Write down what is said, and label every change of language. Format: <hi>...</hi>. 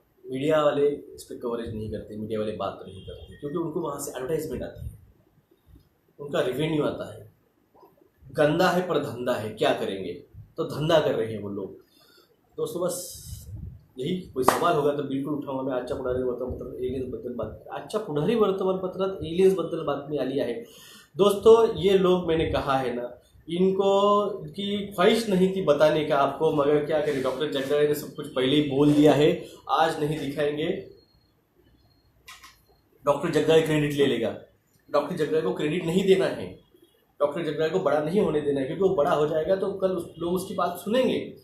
<hi>Media वाले इस पर कवरेज नहीं करते, मीडिया वाले बात नहीं करते, क्योंकि उनको वहाँ से एडवर्टाइजमेंट आती है, उनका रेवेन्यू आता है। गंदा है पर धंधा है, क्या करेंगे? तो धंधा कर रहे हैं वो लोग। दोस्तों बस यही, कोई सवाल होगा</hi> <mr>तर बिलकुल उठावा। मी आजच्या पुढारी वर्तमानपत्रात एलियन्सबद्दल आजच्या पुढारी वर्तमानपत्रात एलियन्सबद्दल बातमी आली आहे।</mr> <hi>दोस्तों ये लोग, मैंने कहा है ना, इनको की ख्वाहिश नहीं थी बताने का आपको, मगर क्या करें, डॉक्टर जग्गा ने सब कुछ पहले ही बोल दिया है। आज नहीं दिखाएंगे, डॉक्टर जग्गा क्रेडिट ले लेगा। डॉक्टर जग्गा को क्रेडिट नहीं देना है, डॉक्टर जग्गा को बड़ा नहीं होने देना है, क्योंकि वो बड़ा हो जाएगा तो कल लोग उसकी बात सुनेंगे।</hi>